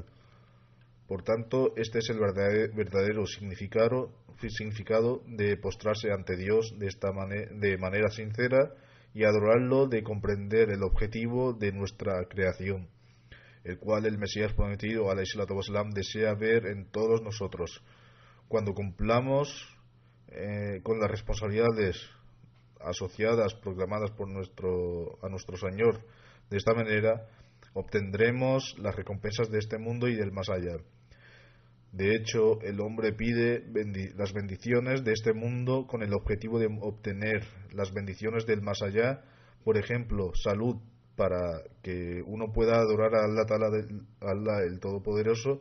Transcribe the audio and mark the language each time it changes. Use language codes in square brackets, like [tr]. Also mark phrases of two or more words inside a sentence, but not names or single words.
[es] Por tanto, este es el verdadero significado de postrarse ante Dios de manera sincera y adorarlo, de comprender el objetivo de nuestra creación, el cual el Mesías prometido [ar] عليه الصلاة والسلام [es] desea ver en todos nosotros. Cuando cumplamos con las responsabilidades asociadas proclamadas por a nuestro Señor de esta manera, obtendremos las recompensas de este mundo y del más allá. De hecho, el hombre pide las bendiciones de este mundo con el objetivo de obtener las bendiciones del más allá, por ejemplo, salud, para que uno pueda adorar a Allah el Todopoderoso.